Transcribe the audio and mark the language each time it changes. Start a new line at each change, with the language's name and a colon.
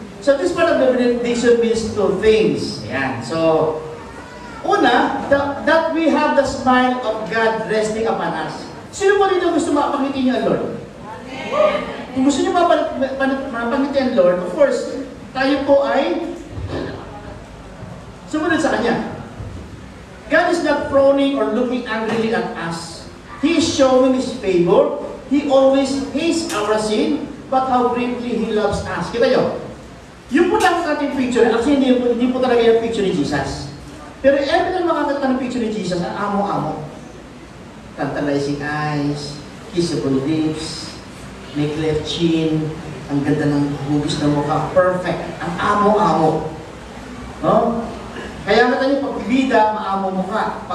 English: So this part of the benediction means two things.
Filipino: Ayan.
English: So,
Filipino: una,
English: that we have the smile of God resting upon us.
Filipino: Sino po dito gusto mapangiti niyo ang Lord? Kung gusto niyo mapangiti ang Lord,
English: of course,
Filipino: tayo po ay sumunod sa Kanya.
English: God is not frowning or looking angrily at us. He is showing His favor. He always hates our sin, but how greatly He loves us.
Filipino: Kita niyo? Yung po lang ating picture,
English: actually
Filipino: hindi po talaga yung picture ni Jesus. Pero every time makakita ng picture ni Jesus, ang amo-amo.
English: Tantalizing eyes, kissable lips,
Filipino: may
English: cleft chin,
Filipino: ang ganda ng hugis ng mukha,
English: perfect.
Filipino: Ang amo-amo. No? Kaya nga tayo, pag bida, maamo mukha.